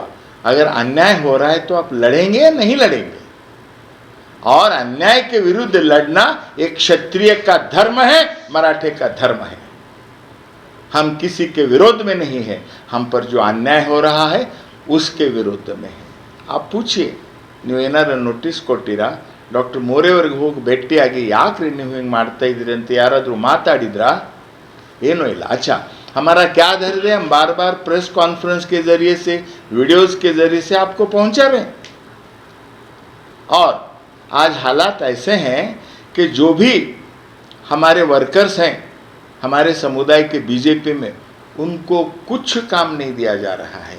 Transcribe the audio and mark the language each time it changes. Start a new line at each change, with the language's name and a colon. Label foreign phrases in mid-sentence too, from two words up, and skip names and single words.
Hindi: अगर अन्याय हो रहा है तो आप लड़ेंगे या नहीं लड़ेंगे? और अन्याय के विरुद्ध लड़ना एक क्षत्रिय का धर्म है, मराठे का धर्म है। हम किसी के विरोध में नहीं है, हम पर जो अन्याय हो रहा है उसके विरुद्ध में है। आप पूछिए,
Kannada: ನೀವು ಏನಾರ ನೋಟಿಸ್ ಕೊಟ್ಟಿರಾ? ಡಾಕ್ಟರ್ ಮೋರೆಯವರಿಗೆ ಹೋಗಿ ಭೇಟಿಯಾಗಿ ಯಾಕ್ರಿ ನೀವು ಹಿಂಗೆ ಮಾಡ್ತಾ ಇದ್ದೀರಿ ಅಂತ ಯಾರಾದರೂ ಮಾತಾಡಿದ್ರಾ? ಏನೂ ಇಲ್ಲ।
Hindi: अच्छा, हमारा क्या धैर्य है? हम बार बार
English: press conference
Hindi: के जरिए से, वीडियोस के जरिए से आपको पहुंचा रहे हैं। और आज हालात ऐसे हैं कि जो भी हमारे वर्कर्स हैं हमारे समुदाय के बीजेपी में, उनको कुछ काम नहीं दिया जा रहा है।